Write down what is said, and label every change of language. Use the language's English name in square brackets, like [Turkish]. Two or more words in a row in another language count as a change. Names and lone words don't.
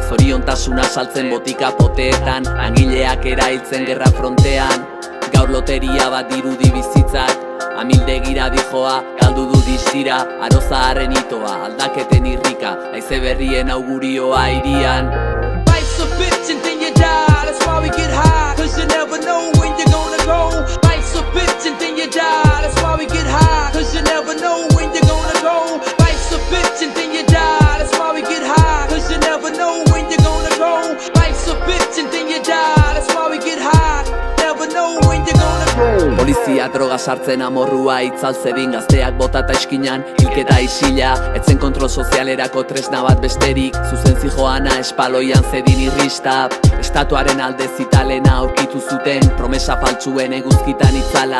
[Basque] Zoriontasuna saltzen botika poteetan, langileak erailtzen gerra frontean. Gaur loteria bat dirudi bizitzak, amildegira dijoa, galdu du distira. Arozaharren itoa, aldaketen irrika, haize berrien augurioa irian. [English] Life's a bitch and then you die, that's why we get high, cause you never know when you're gonna go. Life's a bitch and then you die, that's why we get high, cause you never know when you're gonna go. Life's a bitch and then you die, that's why we get high, cause you never know when you're gonna go. Life's a bitch and then you die, that's why we get high, never know when you're gonna go. [Basque] Polizia droga sartzen amorrua itzaltzedin, gazteak bota eta eskinan, hilketa isila. Etzen kontrol sozialerako tresna bat besterik, zuzen zijoana espaloian zedin irrista. Estatuaren alde zitalena aurkitu zuten, promesa faltsuen eguzkitan itzala.